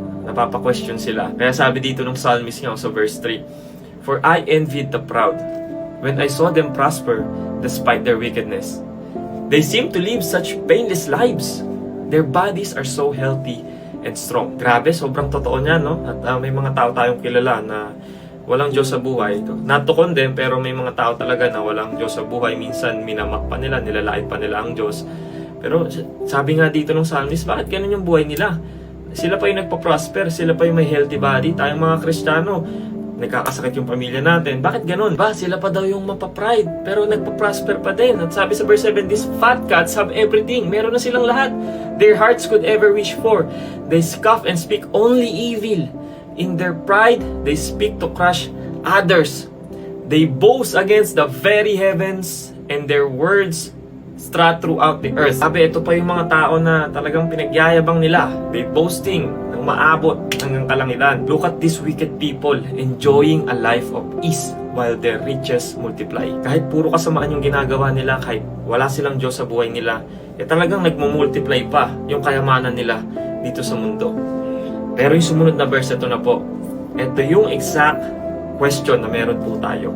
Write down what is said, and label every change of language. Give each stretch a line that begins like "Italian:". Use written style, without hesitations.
Filipino: Napapa-question sila. Kaya sabi dito ng psalmist niya sa verse 3,
English: for I envied the proud when I saw them prosper despite their wickedness. They seem to live such painless lives. Their bodies are so healthy and strong.
Filipino: Grabe, sobrang totoo niya, no? At may mga tao tayong kilala na walang Diyos sa buhay.
English: Not to condemn,
Filipino: pero may mga tao talaga na walang Diyos sa buhay. Minsan, minamak pa nila, nilalait pa nila ang Diyos. Pero sabi nga dito ng psalmist, bakit ganun yung buhay nila? Sila pa yung nagpa-prosper, sila pa yung may healthy body. Tayong mga Kristiyano, nagkakasakit yung pamilya natin. Bakit ganun? Sila pa daw yung mapapride, pero nagpa-prosper pa din. At sabi sa verse 7,
English: these fat cats have everything.
Filipino: Meron na silang lahat.
English: Their hearts could ever wish for. They scoff and speak only evil. In their pride, they speak to crush others. They boast against the very heavens, and their words strut throughout the earth.
Filipino: Sabi, ito pa yung mga tao na talagang pinagyayabang nila.
English: They boasting
Filipino: ng maabot hanggang kalangitan.
English: Look at these wicked people enjoying a life of ease while their riches multiply.
Filipino: Kahit puro kasamaan yung ginagawa nila, kahit wala silang Diyos sa buhay nila, talagang nagmumultiply pa yung kayamanan nila dito sa mundo. Pero yung sumunod na verse, ito na po. Ito yung exact question na meron po tayo.